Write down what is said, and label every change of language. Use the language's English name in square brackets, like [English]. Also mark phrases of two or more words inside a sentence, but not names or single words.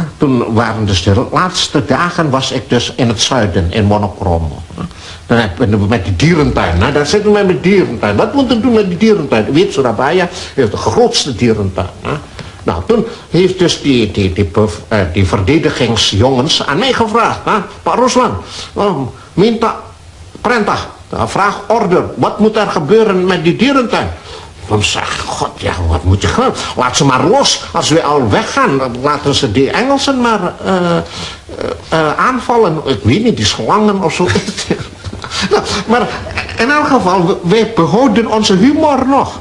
[Dutch] Toen waren dus de laatste dagen was ik dus in het zuiden, in Monokromo. Dan hebben we met die dierentuin. Nou, daar zitten we met dierentuin. Wat moeten we doen met die dierentuin? Weet, Surabaya heeft de grootste dierentuin. Hè? Nou, toen heeft dus die verdedigingsjongens aan mij gevraagd. Hè? [Indonesian] Pak Ruslan, minta perintah, [Dutch] vraag order. Wat moet er gebeuren met die dierentuin? Dan zeg, god ja, wat moet je gaan? Laat ze maar los. Als we al weggaan, laten ze die Engelsen maar aanvallen. Ik weet niet, die slangen of zo. Nou, maar in elk geval, wij behouden onze humor nog.